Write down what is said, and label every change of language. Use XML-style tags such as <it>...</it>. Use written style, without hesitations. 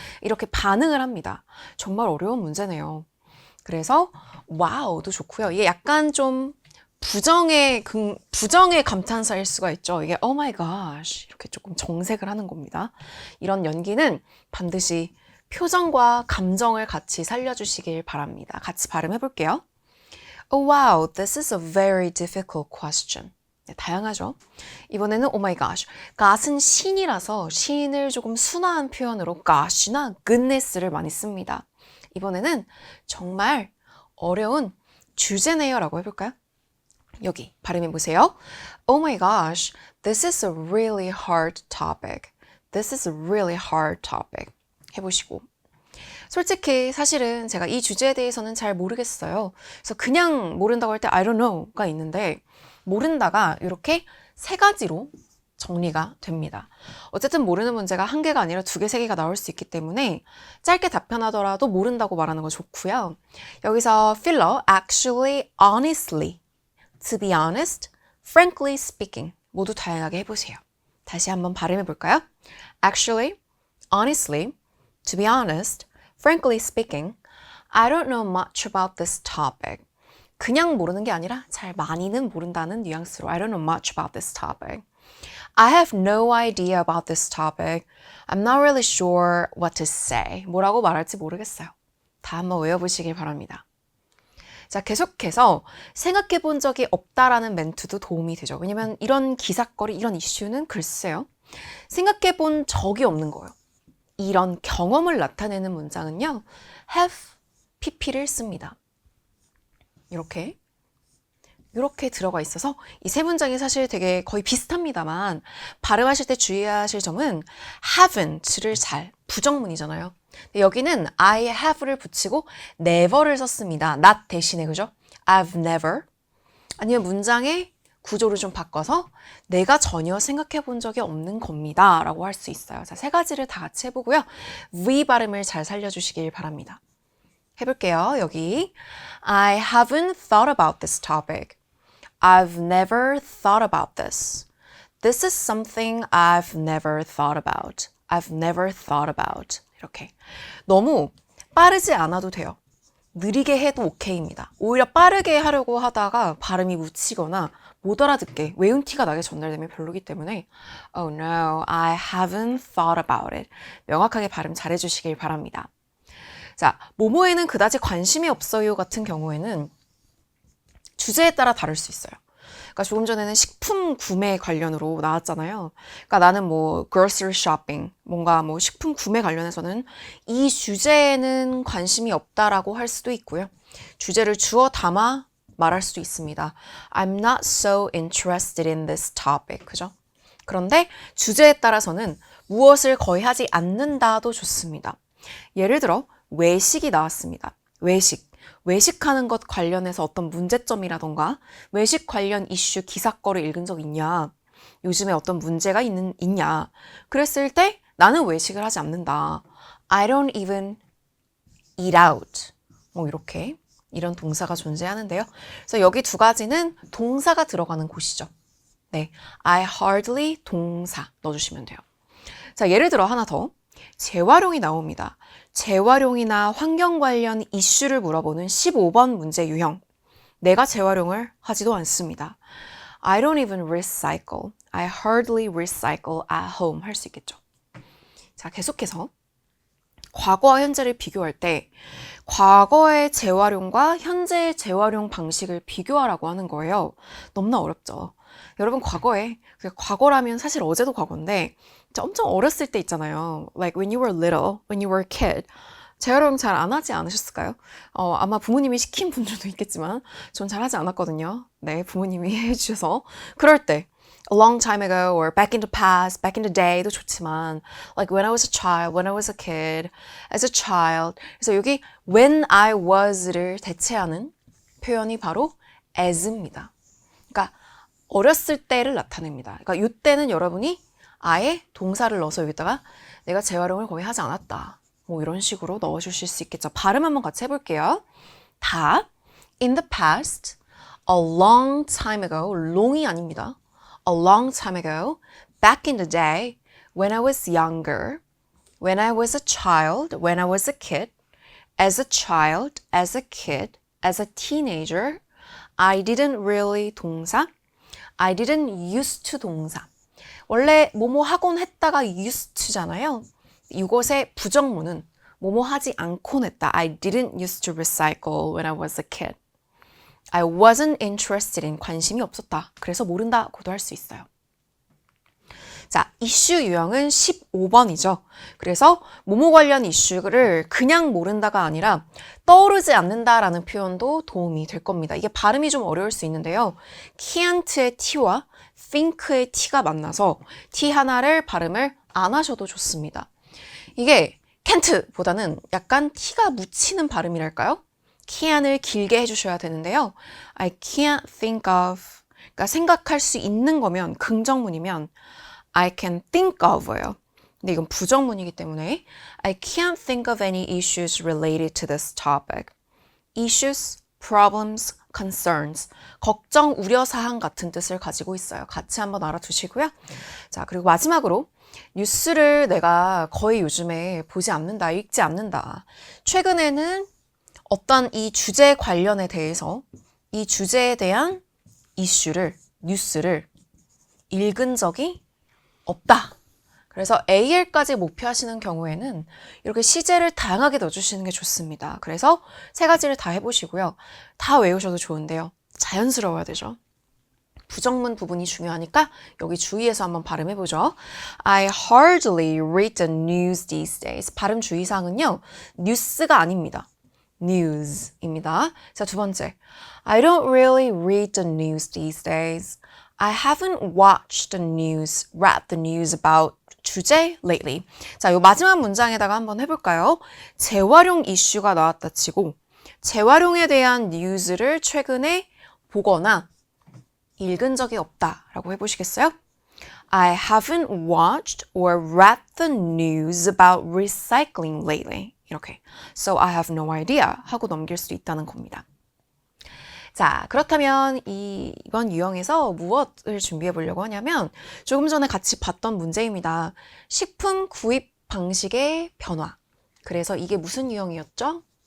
<ko>이렇게 반응을 합니다. 정말 어려운 문제네요. 그래서 와우도 좋고요. 이게 약간 좀 부정의 감탄사일 수가 있죠. 이게</ko> <en>oh my gosh</en> <ko>이렇게 조금 정색을 하는 겁니다. 이런 연기는 반드시 표정과 감정을 같이 살려주시길 바랍니다. 같이 발음해 볼게요.</ko> <en>Oh wow, this is a very difficult question.</en> <ko>다양하죠? 이번에는</ko> <en>oh my gosh.</en> <ko>got은 신이라서 신을 조금 순화한 표현으로 gosh나 goodness를 많이 씁니다. 이번에는 정말 어려운 주제네요 라고 해볼까요? 여기 발음해 보세요.</ko> <en>Oh my gosh, this is a really hard topic. This is a really hard topic.</en> <ko>해보시고 솔직히 사실은 제가 이 주제에 대해서는 잘 모르겠어요. 그래서 그냥 모른다고 할 때</ko> <en>I don't know</en> <ko>가 있는데 모른다가 이렇게 세 가지로 정리가 됩니다. 어쨌든 모르는 문제가 한 개가 아니라 두 개, 세 개가 나올 수 있기 때문에 짧게 답변하더라도 모른다고 말하는 거 좋고요. 여기서 필러,</ko> <en>actually, honestly, to be honest, frankly speaking</en> <ko>모두 다양하게 해보세요. 다시 한번 발음해 볼까요?</ko> <en>Actually, honestly, to be honest, frankly speaking, I don't know much about this topic.</en> <ko>그냥 모르는 게 아니라 잘 많이는 모른다는 뉘앙스로</ko> <en>I don't know much about this topic. I have no idea about this topic. I'm not really sure what to say.</en> <ko>뭐라고 말할지 모르겠어요. 다 한번 외워보시길 바랍니다. 자, 계속해서 생각해 본 적이 없다라는 멘트도 도움이 되죠. 왜냐면 이런 기사거리, 이런 이슈는 글쎄요. 생각해 본 적이 없는 거예요. 이런 경험을 나타내는 문장은요. have, pp를 씁니다. 이렇게 들어가 있어서 이 세 문장이 사실 되게 거의 비슷합니다만 발음하실 때 주의하실 점은 haven't를 잘, 부정문이잖아요. 여기는 I have를 붙이고 never를 썼습니다. not 대신에, 그죠?</ko> <en>I've never.</en> <ko>아니면 문장의 구조를 좀 바꿔서 내가 전혀 생각해 본 적이 없는 겁니다. 라고 할 수 있어요. 자, 세 가지를 다 같이 해보고요. V 발음을 잘 살려주시길 바랍니다. 해볼게요.</ko> <en>여기 I haven't thought about this topic. I've never thought about this. This is something I've never thought about. I've never thought about.</en> <ko>이렇게. 너무 빠르지 않아도 돼요. 느리게 해도 오케이입니다. 오히려 빠르게 하려고 하다가 발음이 묻히거나 못 알아듣게 외운 티가 나게 전달되면 별로기 때문에</ko> <en>Oh no, I haven't thought about it.</en> <ko>명확하게 발음 잘해주시길 바랍니다. 자, 뭐뭐에는 그다지 관심이 없어요 같은 경우에는 주제에 따라 다를 수 있어요. 그러니까 조금 전에는 식품 구매 관련으로 나왔잖아요. 그러니까 나는 뭐 grocery shopping, 뭔가 뭐 식품 구매 관련해서는 이 주제에는 관심이 없다라고 할 수도 있고요. 주제를 주어 담아 말할 수도 있습니다.</ko> <en>I'm not so interested in this topic.</en> <ko>그죠? 그런데 주제에 따라서는 무엇을 거의 하지 않는다도 좋습니다. 예를 들어 외식이 나왔습니다. 외식하는 것 관련해서 어떤 문제점이라던가 외식 관련 이슈 기사거리 읽은 적 있냐? 요즘에 어떤 문제가 있냐? 그랬을 때 나는 외식을 하지 않는다.</ko> <en>I don't even eat out.</en> <ko>뭐 이렇게 이런 동사가 존재하는데요. 그래서 여기 두 가지는 동사가 들어가는 곳이죠. 네, I hardly 동사 넣어주시면 돼요. 자, 예를 들어 하나 더. 재활용이 나옵니다. 재활용이나 환경 관련 이슈를 물어보는 15번 문제 유형. 내가 재활용을 하지도 않습니다.</ko> <en>I don't even recycle. I hardly recycle at home</en> <ko>할 수 있겠죠. 자, 계속해서 과거와 현재를 비교할 때 과거의 재활용과 현재의 재활용 방식을 비교하라고 하는 거예요. 너무나 어렵죠. 여러분 과거라면 사실 어제도 과거인데 엄청 어렸을 때 있잖아요.</ko> <en>Like when you were little, when you were a kid.</en> <ko>재활용 잘 안 하지 않으셨을까요? 아마 부모님이 시킨 분들도 있겠지만 전 잘 하지 않았거든요. 네, 부모님이 해주셔서. 그럴 때</ko> <en>a long time ago or back in the past, back in the day도 좋지만 like when I was a child, when I was a kid, as a child.</en> <ko>그래서 여기 when I was를 대체하는 표현이 바로 as입니다. 그러니까 어렸을 때를 나타냅니다. 그러니까 이때는 여러분이 아예 동사를 넣어서 여기다가 내가 재활용을 거의 하지 않았다. 뭐 이런 식으로 넣어주실 수 있겠죠. 발음 한번 같이 해볼게요.</ko> <en>다 in the past, a long time ago, long이</en> <ko>아닙니다.</ko> <en>A long time ago, back in the day, when I was younger, when I was a child, when I was a kid, as a child, as a kid, as a teenager, I didn't really 동사, I didn't used to 동사.</en> <ko>원래 뭐뭐 하곤 했다가 used to잖아요. 이것의 부정문은 뭐뭐 하지 않곤 했다.</ko> <en>I didn't used to recycle when I was a kid. I wasn't interested in</en> <ko>관심이 없었다. 그래서 모른다고도 할 수 있어요. 자, 이슈 유형은 15번이죠. 그래서 뭐뭐 관련 이슈를 그냥 모른다가 아니라 떠오르지 않는다라는 표현도 도움이 될 겁니다. 이게 발음이 좀 어려울 수 있는데요. can't의 t와 think의 t가 만나서 t 하나를 발음을 안 하셔도 좋습니다. 이게 can't보다는 약간 t가 묻히는 발음이랄까요? can을 길게 해주셔야 되는데요.</ko> <en>I can't think of</en> <ko>그러니까 생각할 수 있는 거면 긍정문이면</ko> <en>I can think of예요.</en> <ko>근데 이건 부정문이기 때문에</ko> <en>I can't think of any issues related to this topic. Issues, problems, concerns.</en> <ko>걱정, 우려, 사항 같은 뜻을 가지고 있어요. 같이 한번 알아두시고요. 자, 그리고 마지막으로 뉴스를 내가 거의 요즘에 보지 않는다, 읽지 않는다. 최근에는 어떤 이 주제 관련에 대해서 이 주제에 대한 이슈를, 뉴스를 읽은 적이 없다. 그래서 AL까지 목표하시는 경우에는 이렇게 시제를 다양하게 넣어주시는 게 좋습니다. 그래서 세 가지를 다 해보시고요. 다 외우셔도 좋은데요. 자연스러워야 되죠. 부정문 부분이 중요하니까 여기 주의해서 한번 발음해보죠.</ko> <en>I hardly read the news these days.</en> <ko>발음 주의사항은요. 뉴스가 아닙니다. news입니다. 자, 두 번째.</ko> <en>I don't really read the news these days. I haven't watched the news, read the news about 주제 lately.</en> <ko>자, 요 마지막 문장에다가 한번 해볼까요? 재활용 이슈가 나왔다 치고 재활용에 대한 뉴스를 최근에 보거나 읽은 적이 없다라고 해보시겠어요?</ko> <en>I haven't watched or read the news about recycling lately.</en> <ko>이렇게.</ko> <en>So I have no idea</en> <ko>하고 넘길 수 있다는 겁니다. 자, 그렇다면 이번 유형에서 무엇을 준비해 보려고 하냐면 조금 전에 같이 봤던 문제입니다. 식품 구입 방식의 변화. 그래서 이게 무슨 유형이었죠?</ko>